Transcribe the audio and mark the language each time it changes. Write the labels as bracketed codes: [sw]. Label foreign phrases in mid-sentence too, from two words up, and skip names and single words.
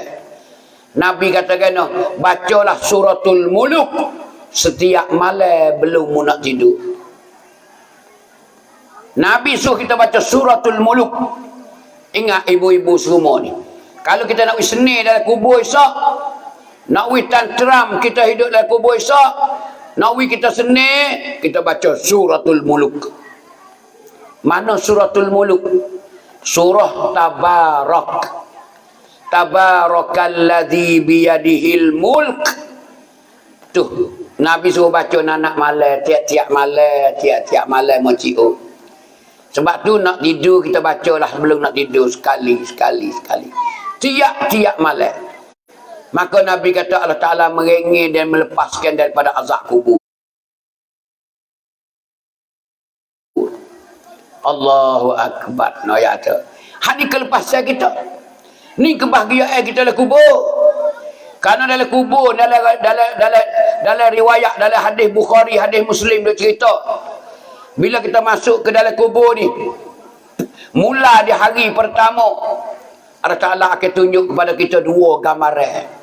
[ms] Nabi katakan, bacalah suratul Muluk setiap malam belum mu nak tidur. Nabi suruh kita baca suratul Muluk. Ingat ibu-ibu semua ni. Kalau kita nak seni dalam kubur Isyak, nak tantram kita hidup dalam kubur Isyak, nak kita seni, kita baca suratul Muluk. Mana suratul Muluk? Surah Tabarak. [ar] تبارك الذي بيده الملك. [ms] Tuh, Nabi suruh baca anak malam, tiap-tiap malam mocio. Sebab tu nak tidur kita bacalah sebelum nak tidur sekali. Tiap-tiap malam. Maka Nabi kata Allah Ta'ala merengek dan melepaskan daripada azab kubur. [ar] الله أكبر. [ms] No ya tu. Hani kelepasan kita. Ni kebahagiaan kita dalam kubur. Karena dalam kubur, dalam riwayat, dalam hadis Bukhari, hadis Muslim dia cerita. Bila kita masuk ke dalam kubur ni, mula di hari pertama, Allah Ta'ala akan tunjuk kepada kita dua gambaran.